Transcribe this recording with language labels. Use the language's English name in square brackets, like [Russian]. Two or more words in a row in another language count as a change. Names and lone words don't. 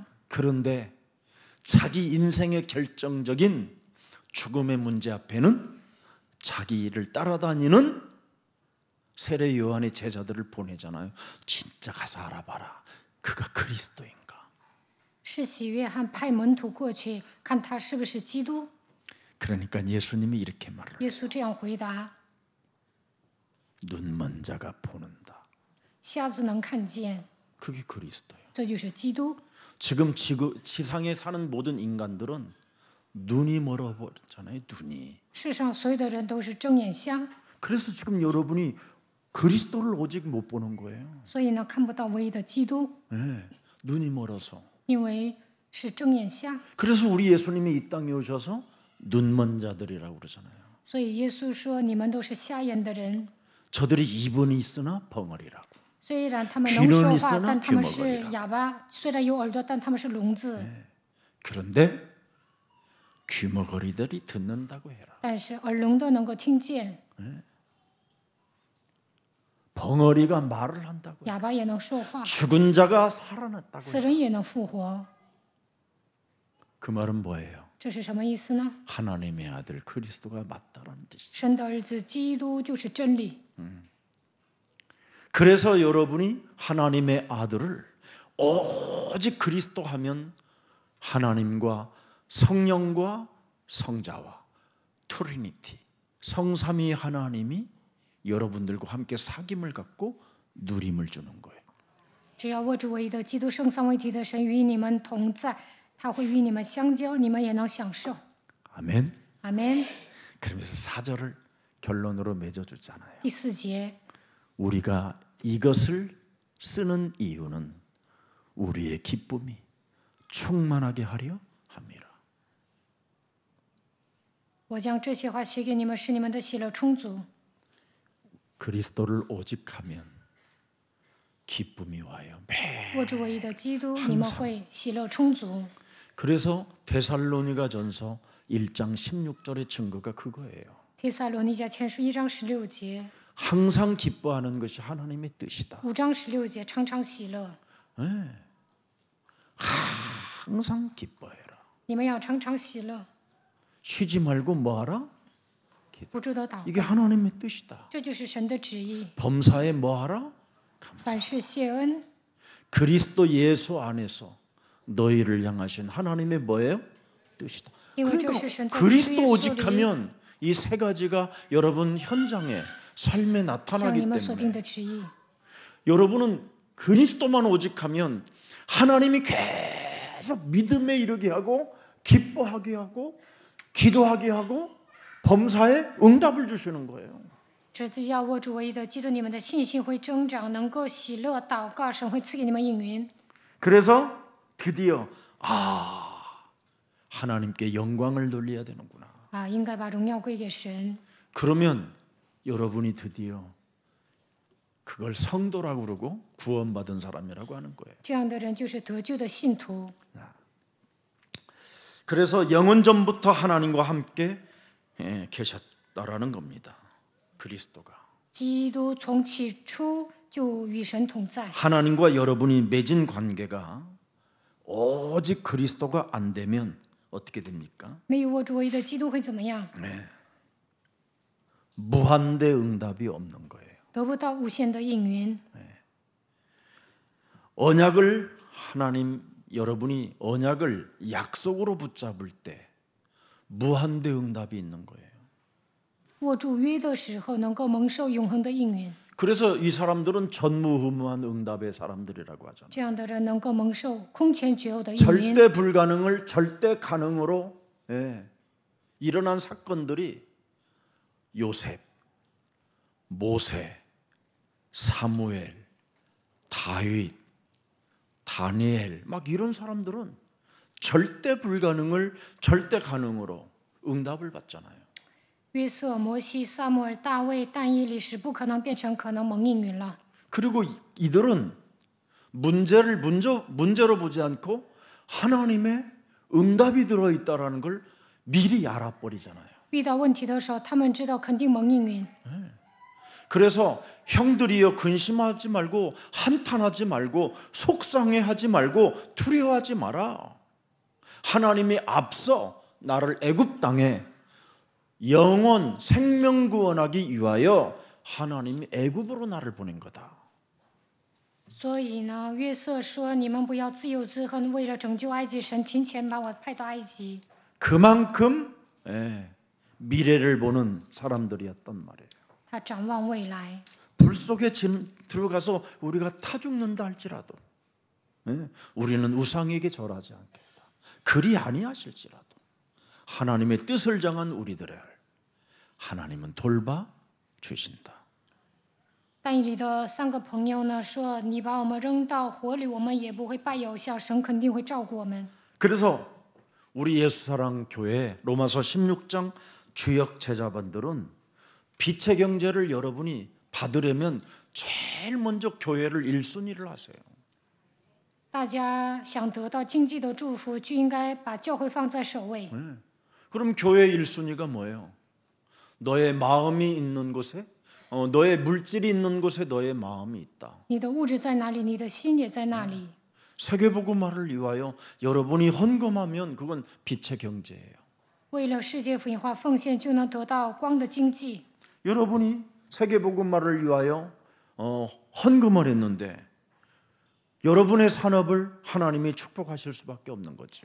[Korean] 그런데 자기 인생의 결정적인 죽음의 문제 앞에는 자기를 따라다니는 세례 요한의 제자들을 보내잖아요. 진짜 가서 알아봐라. 그가 그리스도인가? [Chinese] 施洗约翰派门徒过去看他是不是基督。 [Korean] 그러니까 예수님이 이렇게 말을 해요. [Chinese] 耶稣这样回答： [Korean] 눈먼 자가 보는다. [Chinese] 瞎子能看见， [Korean] 그게 그리스도예요. [Chinese] 这就是基督。 [Korean] 지금 지상에 사는 모든 인간들은 눈이 멀어버렸잖아요. 눈이. [Chinese] 世上所有的人都是睁眼瞎， [Korean] 그래서 지금 여러분이 그리스도를 오직 못 보는 거예요. [Chinese] 所以呢看不到唯一的基督， [Korean] 네, 눈이 멀어서. [Chinese] 因为是睁眼瞎。 [Korean] 그래서 우리 예수님이 이 땅에 오셔서 눈먼 자들이라고 그러잖아요. [Chinese] 所以耶稣说：“你们都是瞎眼的人。 [Korean] 저들이 입은 있으나 벙어리라고. [Chinese] 虽然他们能说 [Korean] 귀는 [Chinese] 话， [Korean] 있으나 [Chinese] 但他们 [Korean] 귀머거리라 [Chinese] 是哑巴；虽然有耳朵，但他们是聋子。 [Korean] 그런데 귀머거리들이 듣는다고 해라. [Chinese] 但是耳聋的能够听见， [Korean] 벙어리가 말을 한다고. [Chinese] 哑巴也能说话， [Korean] 죽은 자가 살아났다고. [Chinese] 死人也能复活。 [Korean] 그 말은 뭐예요? [Chinese] 这是什么意思呢？ [Korean] 하나님의 아들 그리스도가 맞다라는 뜻이죠. [Chinese] 神的儿子基督就是真理。 [Korean] 그래서 여러분이 하나님의 아들을 오직 그리스도 하면 하나님과 성령과 성자와 트리니티 성삼위 하나님이 여러분들과 함께 사귐을 갖고 누림을 주는 거예요. [Chinese] 只要握住唯一的基督圣三位一体的神与你们同在，他会与你们相交，你们也能享受。 [Korean] 아멘. [Chinese] 阿门。 [Korean] 그러면서 4절을 결론으로 맺어주잖아요. [Chinese] 第4节， [Korean] 우리가 이것을 쓰는 이유는 우리의 기쁨이 충만하게 하려 함이라. [Chinese] 我将这些话写给你们，使你们的喜乐充足。 [Korean] 그리스도를 오직하면 기쁨이 와요. [Chinese] 握住唯一的基督，你们会喜乐充足。 [Korean] 그래서 데살로니가전서 1장 16절의 증거가 그거예요. [Chinese] 帖撒罗尼迦前书1章16节， [Korean] 항상 기뻐하는 것이 하나님의 뜻이다. [Chinese] 5 章16节，常常喜乐。 [Korean] 항상 기뻐해라. [Chinese] 你们要常常喜乐， [Korean] 쉬지 말고 뭐하라? [Chinese] 不住的祷 [Korean] 이게 [Chinese] 告， [Korean] 하나님의 뜻이다. [Chinese] 这就是神的旨意。 [Korean] 범사에 뭐하라? [Chinese] 凡事谢恩， [Korean] 그리스도 예수 안에서 너희를 향하신 하나님의 뭐예요? 뜻이다. [Chinese] 因为这 [Korean] 그러니까 [Chinese] 是神在基督 [Korean] 그리스도 [Chinese] 耶稣里， [Korean] 오직하면 이 세 가지가 여러분 현장에 삶에 [Chinese] 向 [Korean] 나타나기 [Chinese] 你们所定 [Korean] 때문에 [Chinese] 的旨意。 [Korean] 여러분은 그리스도만 오직하면 하나님이 계속 믿음에 이르게 하고 기뻐하게 하고 기도하게 하고 범사에 응답을 주시는 거예요. [Chinese] 只要握住唯一的基督，你们的信心会增长，能够喜乐祷告，神会赐给你们应允。 [Korean] 그래서 드디어 하나님께 영광을 돌려야 되는구나. [Chinese] 啊，应该把荣耀归给神。 [Korean] 그러면 여러분이 드디어 그걸 성도라고 그러고 구원받은 사람이라고 하는 거예요. [Chinese] 这样的人就是得救的信徒。 [Korean] 그래서 영원전부터 하나님과 함께 계셨다라는 겁니다. 그리스도가. [Chinese] 基督从起初就与神同在。 [Korean] 하나님과 여러분이 맺은 관계가 오직 그리스도가 안 되면 어떻게 됩니까? [Chinese] 没有握住唯一的基督会怎么样？ [Korean] 무한대 응답이 없는 거예요. [Chinese] 得不到无限的应允。 [Korean] 언약을 하나님 여러분이 언약을 약속으로 붙잡을 때 무한대 응답이 있는 거예요. [Chinese] 握住约的时候，能够蒙受永恒的应允。 [Korean] 그래서 이 사람들은 전무후무한 응답의 사람들이라고 하잖아요. [Chinese] 这样的人能够蒙受空前绝后的应允。 [Korean] 절대 불가능을 절대 가능으로 일어난 사건들이 요셉, 모세, 사무엘, 다윗, 다니엘 막 이런 사람들은 절대 불가능을 절대 가능으로 응답을 받잖아요. [Chinese] 约瑟、摩西、撒母耳、大卫、但以理是不可能变成可能蒙应允了。 [Korean] 그리고 이들은 문제를 문제로 보지 않고 하나님의 응답이 들어 있다라는 걸 미리 알아버리잖아요. [Chinese] 遇到问题的时候，他们知道肯定蒙应允。 [Korean] 그래서 형들이여 근심하지 말고 한탄하지 말고 속상해하지 말고 두려워하지 마라. 하나님이 앞서 나를 애굽 땅에 영원 생명 구원하기 위하여 하나님이 애굽으로 나를 보낸 거다. [Chinese] 所以呢，约瑟说：“你们不要自由自恨，为了拯救埃及，神提前把我派到埃及。 [Korean] 그만큼 미래를 보는 사람들이었단 말이에요. [Chinese] 他展望未来， [Korean] 불 속에 들어가서 우리가 타 죽는다 할지라도 우리는 우상에게 절하지 않겠다. 그리 아니하실지라도 하나님의 뜻을 정한 우리들을 하나님은 돌봐 주신다. [Chinese] 但以理的3个朋友呢说：“你把我们扔到火里，我们也不会拜偶像，神肯定会照顾我们。” [Korean] 그래서 우리 예수사랑 교회 로마서 16장 주역 제자반들은 빛의 경제를 여러분이 받으려면 제일 먼저 교회를 1순위를 하세요. [Chinese] 大家想得到经济的祝福，就应该把教会放在首位。 [Korean] 그럼 교회 1순위가 뭐예요? 너의 마음이 있는 곳에 너의 물질이 있는 곳에 너의 마음이 있다. [Chinese] 你的物质在哪里，你的心也在那里。 [Korean] 세계복음화를 위하여 여러분이 헌금하면 그건 빛의 경제예요. [Chinese] 为了世界福音化奉献，就能得到光的经济。 [Korean] 여러분이 세계복음화를 위하여 헌금을 했는데 여러분의 산업을 하나님이 축복하실 수밖에 없는 거죠.